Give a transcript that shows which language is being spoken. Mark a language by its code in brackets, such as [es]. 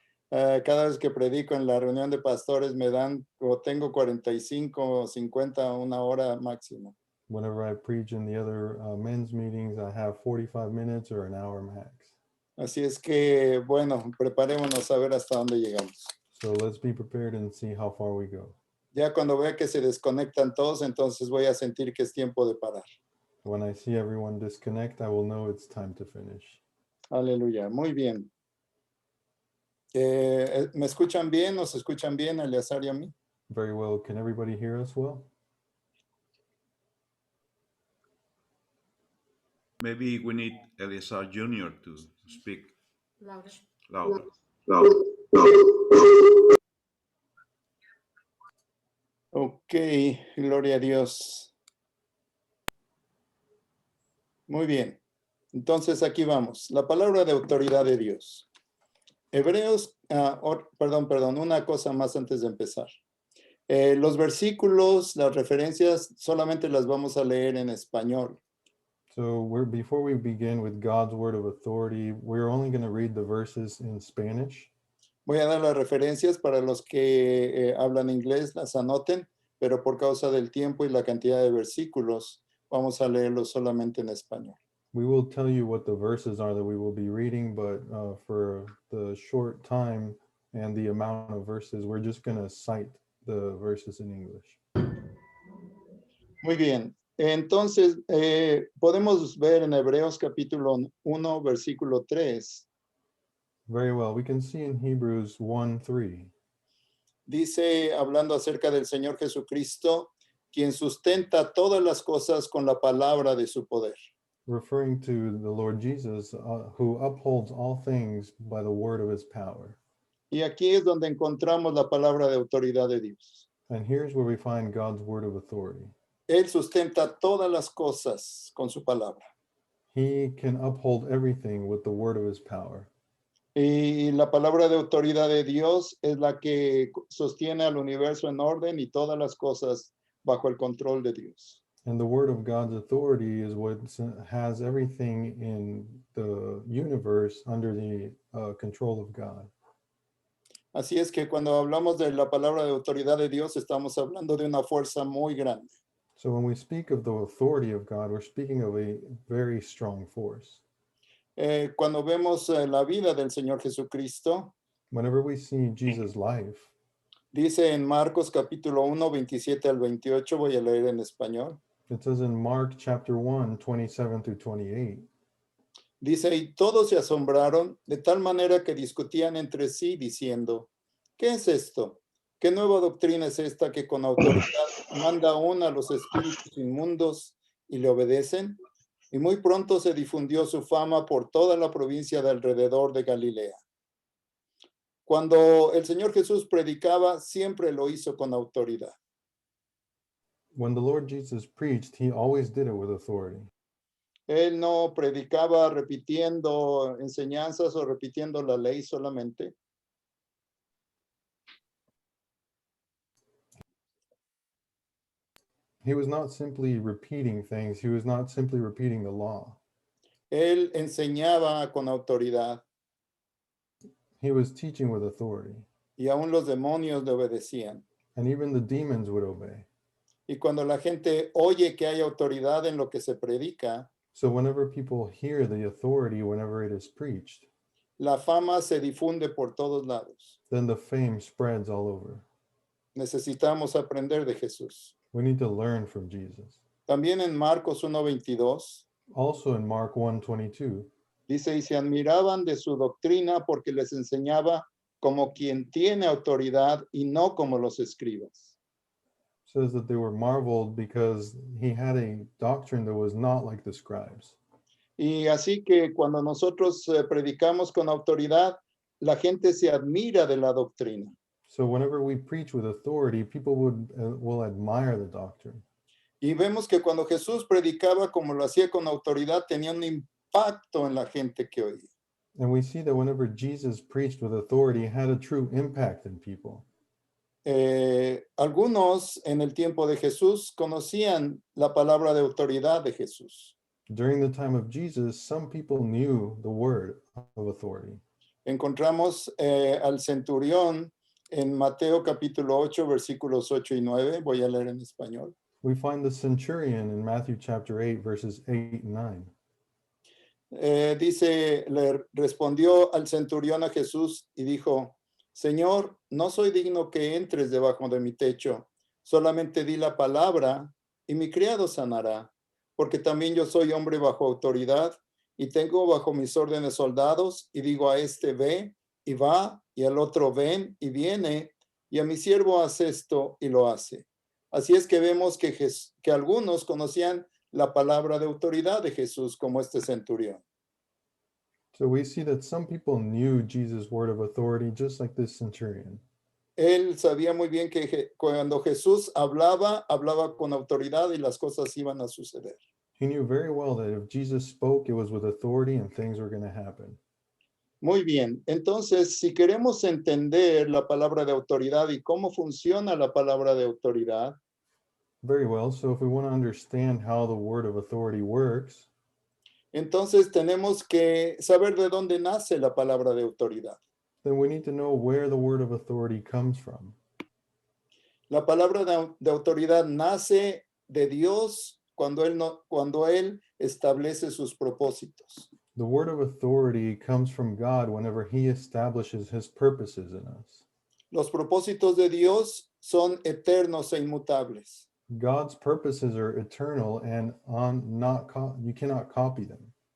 [es] Cada vez que predico en la reunión de pastores me dan o tengo 45 o 50, una hora máximo. [en] Whenever I preach in the other men's meetings, I have 45 minutes or an hour max. [es] Así es que, bueno, preparémonos a ver hasta dónde llegamos. [en] So let's be prepared and see how far we go. [es] Ya cuando vea que se desconectan todos, entonces voy a sentir que es tiempo de parar. [en] When I see everyone disconnect, I will know it's time to finish. [es] Aleluya, muy bien. ¿Me escuchan bien? ¿Nos escuchan bien, Eleazar y a mí? [en] Very well. Can everybody hear us well? Maybe we need Eleazar Jr. to speak Louder. louder. [es] Ok, gloria a Dios. Muy bien. Entonces aquí vamos. La palabra de autoridad de Dios. Hebreos, perdón, una cosa más antes de empezar. Los versículos, las referencias, solamente las vamos a leer en español. [en] So before we begin with God's word of authority, we're only going to read the verses in Spanish. [es] Voy a dar las referencias para los que hablan inglés, las anoten, pero por causa del tiempo y la cantidad de versículos, vamos a leerlos solamente en español. [en] We will tell you what the verses are that we will be reading, but for the short time and the amount of verses, we're just going to cite the verses in English. [es] Muy bien. Entonces, podemos ver en Hebreos capítulo 1, versículo 3. [en] Very well. We can see in Hebrews 1:3. [es] Dice, hablando acerca del Señor Jesucristo, quien sustenta todas las cosas con la palabra de su poder. [en] Referring to the Lord Jesus, who upholds all things by the word of his power. [es] Y aquí es donde encontramos la palabra de autoridad de Dios. [en] And here's where we find God's word of authority. [es] Él sustenta todas las cosas con su palabra. [en] He can uphold everything with the word of his power. [es] Y la palabra de autoridad de Dios es la que sostiene al universo en orden y todas las cosas bajo el control de Dios. [en] And the word of God's authority is what has everything in the universe under the control of God. [es] Así es que cuando hablamos de la palabra de autoridad de Dios, estamos hablando de una fuerza muy grande. [en] So when we speak of the authority of God, we're speaking of a very strong force. [es] Cuando vemos la vida del Señor Jesucristo, [en] Whenever we see Jesus' life, [es] dice en Marcos capítulo 1, 27 al 28, voy a leer en español. [en] it says in Mark chapter 1, 27 through 28, [es] Dice, y todos se asombraron de tal manera que discutían entre sí diciendo, ¿qué es esto? ¿Qué nueva doctrina es esta que con autoridad manda aún a los espíritus inmundos y le obedecen? Y muy pronto se difundió su fama por toda la provincia de alrededor de Galilea. Cuando el Señor Jesús predicaba, siempre lo hizo con autoridad. [en] when the Lord Jesus preached, he always did it with authority. [es] Él no predicaba repitiendo enseñanzas o repitiendo la ley solamente. [en] He was not simply repeating things, he was not simply repeating the law. [es] Él enseñaba con autoridad [en] He was teaching with authority, [es] y aún los demonios le obedecían. [en] and even the demons would obey. [es] Y cuando la gente oye que hay autoridad en lo que se predica, [en] So whenever people hear the authority, whenever it is preached, [es] la fama se difunde por todos lados. [en] then the fame spreads all over. [es] Necesitamos aprender de Jesús. [en] We need to learn from Jesus. [es] También en Marcos 1:22 [en] Also in Mark 1:22, [es] dice, y se admiraban de su doctrina porque les enseñaba como quien tiene autoridad y no como los escribas. [en] says that they were marveled because he had a doctrine that was not like the scribes. [es] Y así que cuando nosotros predicamos con autoridad, la gente se admira de la doctrina. [en] So whenever we preach with authority, people will admire the doctrine. [es] Y vemos que cuando Jesús predicaba como lo hacía con autoridad, tenía un impacto en la gente que oía. [en] And we see that whenever Jesus preached with authority, it had a true impact in people. [es] Algunos en el tiempo de Jesús conocían la palabra de autoridad de Jesús. [en] During the time of Jesus, some people knew the word of authority. [es] Encontramos al centurión en Mateo capítulo 8, versículos 8 y 9. Voy a leer en español. [en] We find the centurion in Matthew chapter 8, verses 8 and 9. [es] Dice, le respondió al centurión a Jesús y dijo, Señor, no soy digno que entres debajo de mi techo, solamente di la palabra y mi criado sanará, porque también yo soy hombre bajo autoridad y tengo bajo mis órdenes soldados y digo a este ve y va y al otro ven y viene y a mi siervo hace esto y lo hace. Así es que vemos que algunos conocían la palabra de autoridad de Jesús como este centurión. [en] So we see that some people knew Jesus' word of authority, just like this centurion. [es] Él sabía muy bien que cuando Jesús hablaba, hablaba con autoridad y las cosas iban a suceder. [en] He knew very well that if Jesus spoke, it was with authority and things were going to happen. [es] Muy bien, entonces si queremos entender la palabra de autoridad y cómo funciona la palabra de autoridad, [en] Very well. So if we want to understand how the word of authority works, [es] entonces tenemos que saber de dónde nace la palabra de autoridad. [en] then we need to know where the word of authority comes from. [es] La palabra de autoridad nace de Dios cuando él establece sus propósitos. [en] The word of authority comes from God whenever he establishes his purposes in us. [es] Los propósitos de Dios son eternos e inmutables. [en] God's purposes are eternal and you cannot copy them.